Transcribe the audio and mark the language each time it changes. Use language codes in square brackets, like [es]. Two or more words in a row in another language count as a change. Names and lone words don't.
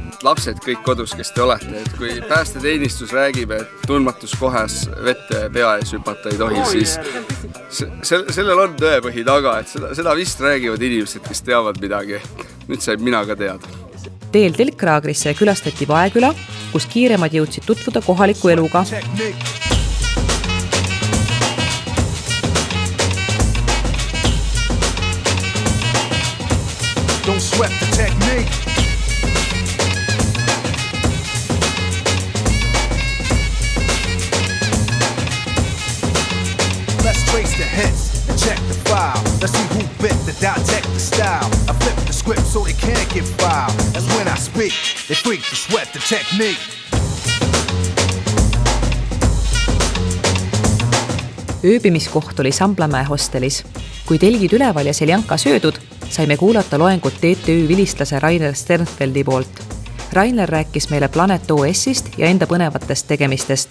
[et] Lapsed kõik kodus, kes te olete, et kui päästeteenistus räägib, et tundmatus kohas vette pea ees hüpata ei tohi, siis sellel on tõepõhi taga, et seda vist räägivad inimesed, kes teavad midagi. Nüüd saib mina ka teada. Teel Telkraagrisse külastati Vaeküla, kus kiiremad jõudsid tutvuda kohaliku eluga. [en] Don't sweat the technique. Let's trace the hits and check the file. Let's see who bit the dissect the style. I flip the script so they can't get filed. That's when I speak, they freak to sweat the technique. [et] Ööbimiskoht oli Samplamäe hostelis. Kui telgid üleval ja Seljanka söödud, saime kuulata loengut TTÜ vilistlase Rainer Sternfeldi poolt. Rainer rääkis meile Planet OS-ist ja enda põnevatest tegemistest.